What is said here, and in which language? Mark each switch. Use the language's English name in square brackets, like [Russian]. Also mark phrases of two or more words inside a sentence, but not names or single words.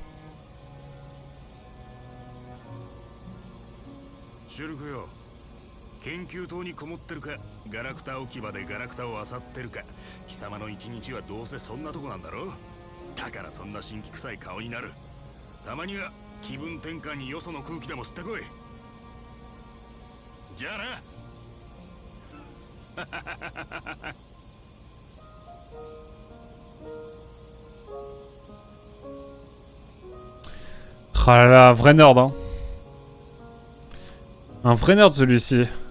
[Japanese] シュルクよ、研究棟にこもってるか、ガラクタ置き場でガラクタを漁ってるか、貴様の一日はどうせそんなとこなんだろう。だからそんな神気臭い顔になる。たまには気分転換によその空気でも吸ってこい。じゃあな。 [French] Ah là là, vrai nerd hein. Un vrai nerd celui-ci.